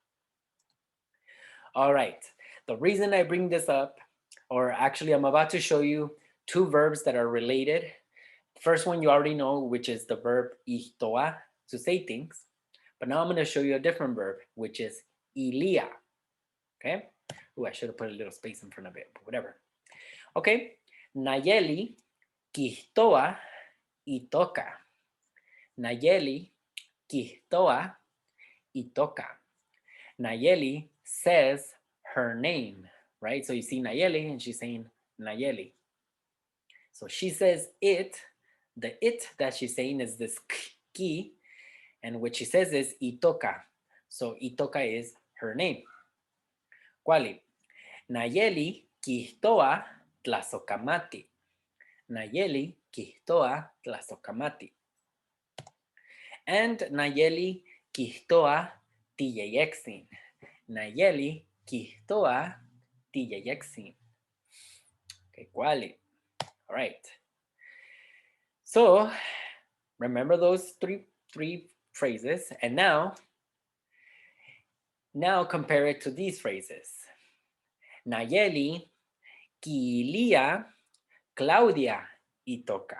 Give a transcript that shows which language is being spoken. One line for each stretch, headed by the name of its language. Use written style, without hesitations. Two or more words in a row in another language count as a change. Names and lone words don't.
English: All right, the reason I bring this up, or actually I'm about to show you two verbs that are related. First one you already know, which is the verb ihtoa, to say things. But now I'm going to show you a different verb, which is Illia. Okay? Ooh, I should have put a little space in front of it, but whatever.
Eastern Huasteca Nahuatl: Okay. Nayeli ihtoa itoka. Nayeli ihtoa itoka.
English: Nayeli says her name, right? So you see Nayeli and she's saying Nayeli. So she says it. The it that she's saying is this ki, and what she says is itoka. So itoka is her name. Quali?
Eastern Huasteca Nahuatl: Nayeli ihtoa tlazokamati. Nayeli ihtoa tlazokamati. And Nayeli ihtoa tiyeyexin. Nayeli ihtoa tiyeyexin.
English: Okay, quali? All right. So remember those three phrases, and now compare it to these phrases.
Eastern Huasteca Nahuatl: Nayeli Illia Claudia itoka.